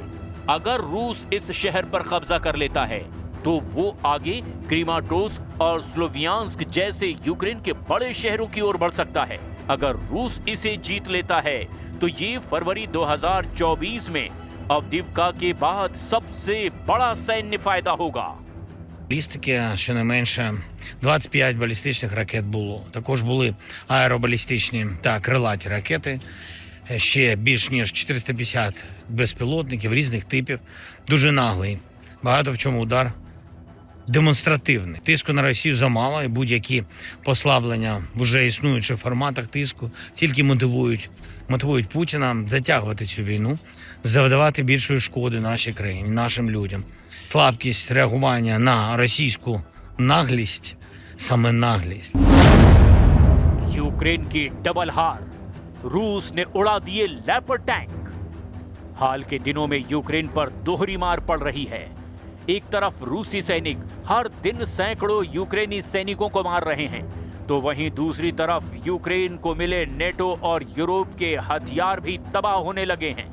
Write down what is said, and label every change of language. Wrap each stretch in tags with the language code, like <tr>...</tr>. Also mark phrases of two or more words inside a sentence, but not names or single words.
<hi>अगर रूस इस शहर पर कब्जा कर लेता है तो वो आगे क्रीमाटोर्स्क और स्लोवियांस्क जैसे यूक्रेन के बड़े शहरों की ओर बढ़ सकता है। अगर रूस इसे जीत लेता है तो ये फरवरी 2024 में अवदीव्का के बाद सबसे बड़ा सैन्य फायदा होगा।</hi> <uk>Балістики, щонайменше 25 балістичних ракет було. Також були аеробалістичні та крилаті ракети. Ще більш ніж 450 безпілотників різних типів. Дуже наглий. Багато в чому удар демонстративний. Тиску на Росію замало, і будь-які послаблення в уже існуючих форматах тиску тільки мотивують Путіна затягувати цю війну, завдавати більшої шкоди нашій країні, нашим людям. Слабкість реагування на російську наглість, саме наглість.</uk> <hi>यूक्रेन की डबल हार, रूस ने उड़ा दिए लेपर्ड टैंक। हाल के दिनों में यूक्रेन पर दोहरी मार पड़ रही है। एक तरफ रूसी सैनिक हर दिन सैकड़ों यूक्रेनी सैनिकों को मार रहे हैं, तो वहीं दूसरी तरफ यूक्रेन को मिले नेटो और यूरोप के हथियार भी तबाह होने लगे हैं।</hi>